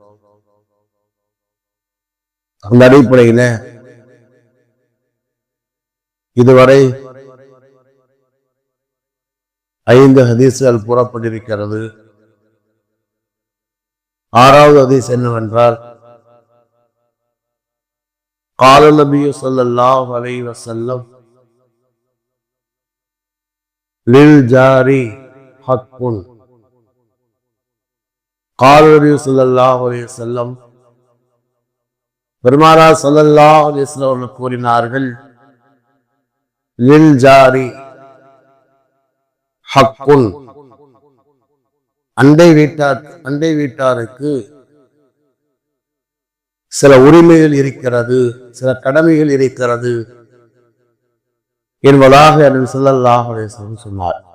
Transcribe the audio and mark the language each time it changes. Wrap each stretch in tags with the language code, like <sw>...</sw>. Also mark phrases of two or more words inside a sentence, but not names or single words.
<ta>அந்த அடிப்படையில இதுவரை 5 ஹதீஸ்கள் கூறப்பட்டிருக்கிறது. 6வது ஹதீஸ் என்னவென்றால்,</ta> <ar>قال النبي صلى الله عليه وسلم للجار حق. قال النبي صلى الله عليه وسلم,</ar> <ta>பெருமானார்</ta> <ar>صلى الله عليه وسلم</ar> <ta>கூறினார்கள்,</ta> <ar>للجار حق,</ar> <ta>அண்டை வீட்டாருக்கு சில உரிமைகள் இருக்கிறது, சில கடமைகள் இருக்கிறது என்பதாக நபி</ta> <ar>صلى الله عليه وسلم</ar> <ta>சொன்னார்.</ta>